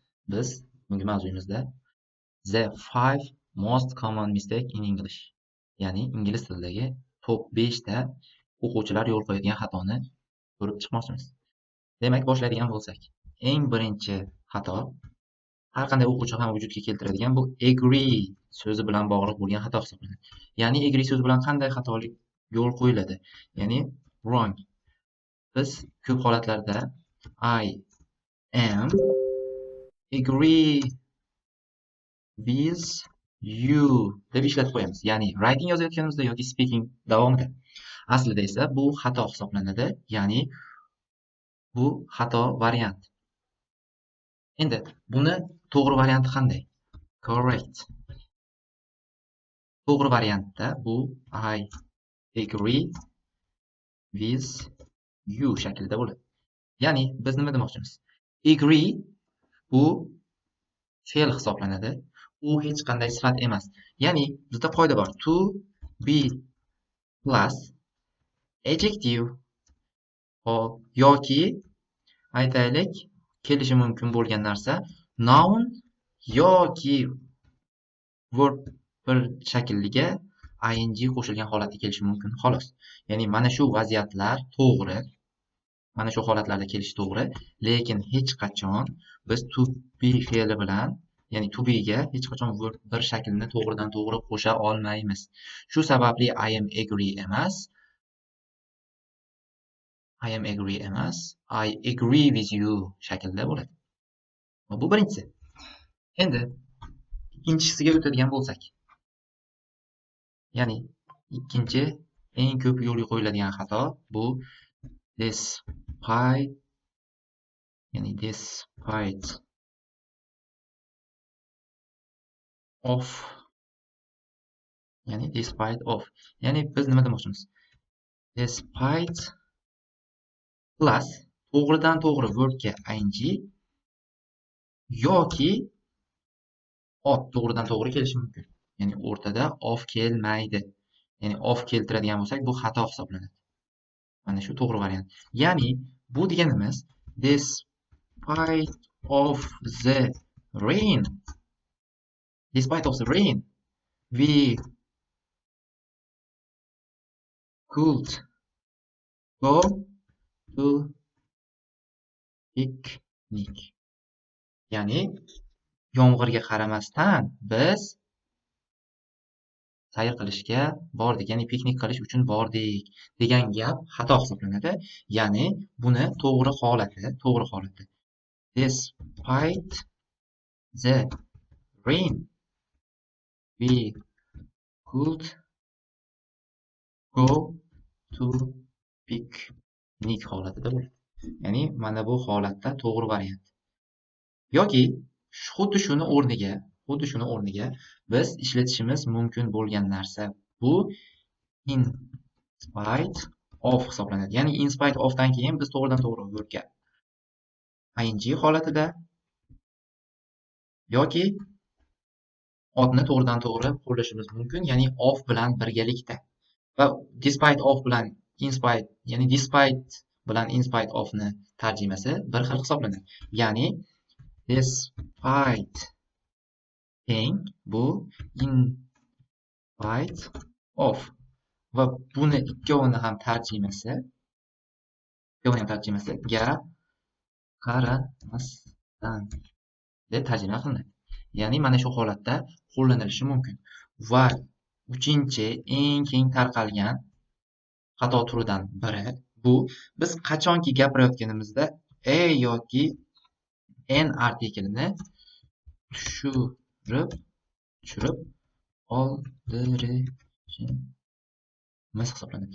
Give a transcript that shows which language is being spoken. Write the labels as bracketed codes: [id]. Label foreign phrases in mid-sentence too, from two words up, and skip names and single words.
[uz] biz bugungi mavzuyimizda [en] the 5 most common mistake in English, [uz] ya'ni ingliz tilidagi top 5 ta o'quvchilar yo'l qo'yadigan xatoni ko'rib chiqmoqchimiz. Demak, boshlaydigan bo'lsak, eng birinchi xato har qanday o'quvchi ham vujudga keltiradigan bu agree so'zi bilan bog'liq bo'lgan xato hisoblanadi. Ya'ni agree so'zi bilan qanday xatolik yo'l qo'yiladi? Ya'ni wrong. Biz ko'p holatlarda [en] I am agree with you [uz] deb ishlatib qo'yamiz. Ya'ni writing yozayotganimizda yoki speaking davomida. Aslida esa bu xato hisoblanadi. Ya'ni bu xato variant. Endi buni to'g'ri varianti qanday? Correct. To'g'ri variantda bu [en] I agree with you [uz] shaklida bo'ladi. Ya'ni biz nima demoqchimiz? Agree bu fe'l hisoblanadi. U hech qanday sifat emas. Ya'ni bizda qoida bor. [en] To be plus adjective [uz] yoki aytaylik kelishi mumkin bo'lgan narsa noun yoki verb bir shakliga ing qo'shilgan holatda kelishi mumkin xolos. Ya'ni mana shu vaziyatlar to'g'ri. Mana shu holatlarda kelishi to'g'ri, lekin hech qachon biz [en] to be [uz] fe'li bilan, ya'ni [en] to be [uz] ga hech qachon verb bir shaklni to'g'ridan to'g'ri qo'sha olmaymiz. Shu sababli [en] I am agree [uz] emas, [en] I agree with you [uz] shaklda bo'ladi. Bu birinchisi. Endi ikkinchisiga o'tadigan bo'lsak, ya'ni ikkinchi eng ko'p yo'lga qo'yiladigan xato bu despite, ya'ni [en] despite of, [uz] ya'ni [en] despite of, [uz] ya'ni biz nima demoqchimiz? [en] Despite plus [uz] to'g'ridan to'g'ri verbga ing yoki of to'g'ridan to'g'ri kelishi mumkin. Ya'ni o'rtada of kelmaydi. Ya'ni of keltiradigan bo'lsak, bu xato hisoblanadi. Mana shu to'g'ri variant. Ya'ni bu deganimiz [en] despite of the rain, we could go to picnic. [uz] Ya'ni yomg'irga qaramasdan biz sayr qilishga bordik, ya'ni piknik qilish uchun bordik degan gap xato hisoblanadi. Ya'ni buni to'g'ri holati. [en] Despite the rain, we could go to picnic [uz] holatida bo'ladi. Ya'ni mana bu holatda to'g'ri variant. Yoki xuddi shuni o'rniga biz ishlatishimiz mumkin bo'lgan narsa bu [en] in spite of [uz] hisoblanadi. Ya'ni [en] in spite ofdan [uz] keyin biz to'g'ridan to'g'ri verbga ing holatida yoki otni to'g'ridan to'g'ri qo'llashimiz mumkin, ya'ni of bilan birgalikda. Va [en] despite of [uz] bilan [en] in spite, [uz] ya'ni despite bilan [en] in spite ofni [uz] tarjimasi bir xil hisoblanadi. Ya'ni despite teng bu [en] in spite of, [uz] va buni ikkovini ham tarjimasi ga qaramasdan deb tarjima qilinadi. Ya'ni mana shu holatda qo'llanilishi mumkin. Va uchinchi eng keng tarqalgan xato turidan biri bu biz qachonki gapirayotganimizda a yoki n artiklini tushirib qoldirishimiz hisoblanadi.